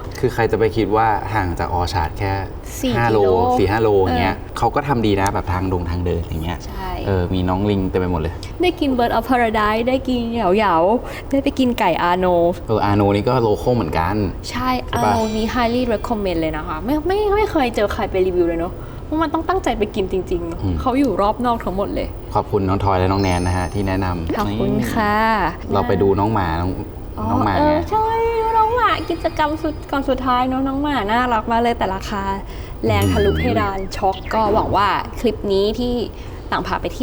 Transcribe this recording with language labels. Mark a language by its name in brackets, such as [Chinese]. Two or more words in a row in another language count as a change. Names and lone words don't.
[Thai] คือใครจะไปคิดว่าห่างจากออชาร์ดแค่ 4 5 โล กิโล 4-5 โลอย่างเงี้ยเขาก็ทำดีนะแบบทางเดินอย่างเงี้ย ใช่ มีน้องลิงเต็มไปหมดเลย ได้กิน Bird of Paradise ได้กินเหยาๆได้ไปกินไก่อาโน อาโนนี่ก็โลโก้เหมือนกัน ใช่อาโนนี้ [English] highly recommend [Thai] เลยนะคะไม่เคยเจอใครไปรีวิวเลยเนาะเพราะมันต้องตั้งใจไปกินจริงๆเขาอยู่รอบนอกทั้งหมดเลย ขอบคุณน้องทอยและน้องแนนนะฮะที่แนะนำ ขอบคุณค่ะ เราไปดูน้องหมาน้องหมาไง ใช่น้องหมากิจกรรมก่อนสุดท้ายน้องหมาน่ารักมากเลยแต่ราคาแรงทะลุเพดานช็อกก็หวังว่าคลิปนี้ที่ต่างพาไปเที่